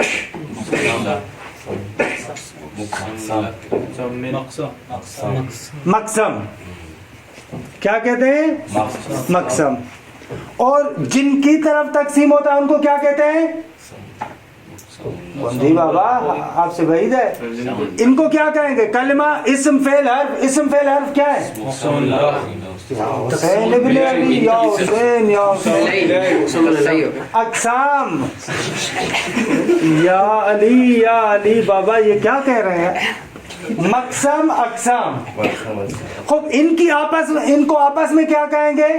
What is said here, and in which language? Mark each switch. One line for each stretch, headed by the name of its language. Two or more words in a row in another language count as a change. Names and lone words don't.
Urdu: مقسم. کیا کہتے ہیں؟ مقسم. اور جن کی طرف تقسیم ہوتا ہے ان کو کیا کہتے ہیں؟ جی بابا آپ سے بعید ہے. ان کو کیا کہیں گے؟ کلمہ اسم فعل حرف. اسم فعل حرف کیا ہے؟
Arabic: یا حسین ابن علی، یا حسین، یا حسین. اقسام، یا علی، یا علی.
Urdu: بابا یہ کیا کہہ رہے ہیں؟ مقسم، اقسام. خوب ان کی آپس میں، ان کو آپس میں کیا کہیں گے؟